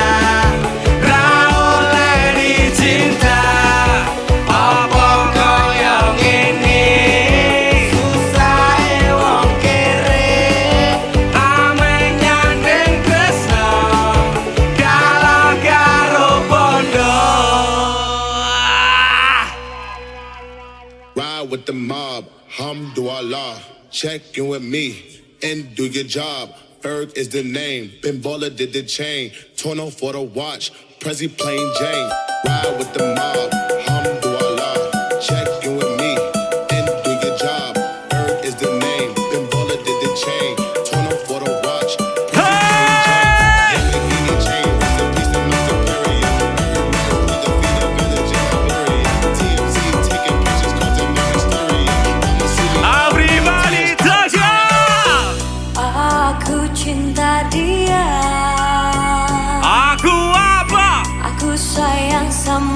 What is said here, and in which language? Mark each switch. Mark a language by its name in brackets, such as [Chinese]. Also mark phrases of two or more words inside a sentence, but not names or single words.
[Javanese] ra oleh dicinta. Apa kaya ngene? Susahe wong kere, Ame nyandeng tresno, galak karo bondo. [English] Ride with the mob, Hamdulillah. Check in with me and do your job. Ferg is the name, Ben Baller did the chain. Torno for the watch, Prezi plain Jane. Ride with the mob, Hamdulillah. Check in with me and do your job. Ferg is the name, Ben Baller did the chain. Torno for the watch, Prezi plain Jane. Lamborghini chain, rest in peace to my superior. With the feet of village in Liberia. TMZ taking pictures, causing no hysteria. I'ma see you. Everybody touch it! [Indonesian] Aku cinta dia. Aku apa? Aku sayang